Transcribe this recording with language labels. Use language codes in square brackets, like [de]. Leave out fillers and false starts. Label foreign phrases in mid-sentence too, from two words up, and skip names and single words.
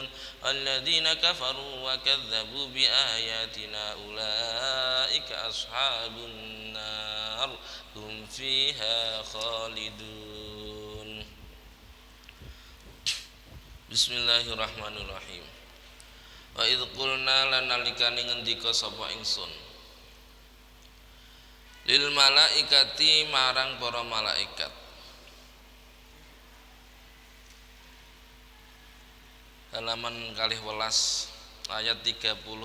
[ar] والذين كفروا وكذبوا بآياتنا أولئك أصحاب النار هم فيها خالدون. Bismillahirrahmanirrahim. وإذ قلنا [jv] lan nalikane ngendika sapa ingsun [ar] للملائكة [jv] marang para malaikat. [id] Halaman 12 ayat 34.